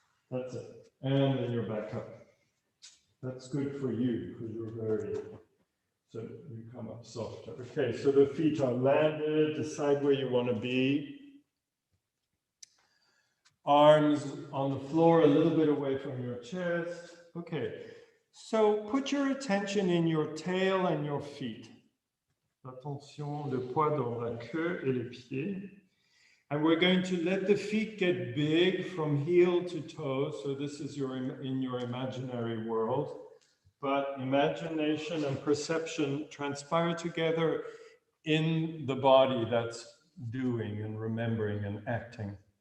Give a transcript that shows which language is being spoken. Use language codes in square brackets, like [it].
[en] That's it. And then you're back up. That's good for you because you're very, so you come up softer. Okay, so the feet are landed, decide where you want to be. Arms on the floor, a little bit away from your chest. Okay, so put your attention in your tail and your feet. [fr] Attention, le poids dans la queue et les pieds. [en] And we're going to let the feet get big from heel to toe. So this is in your imaginary world. But imagination and perception transpire together in the body that's doing and remembering and acting.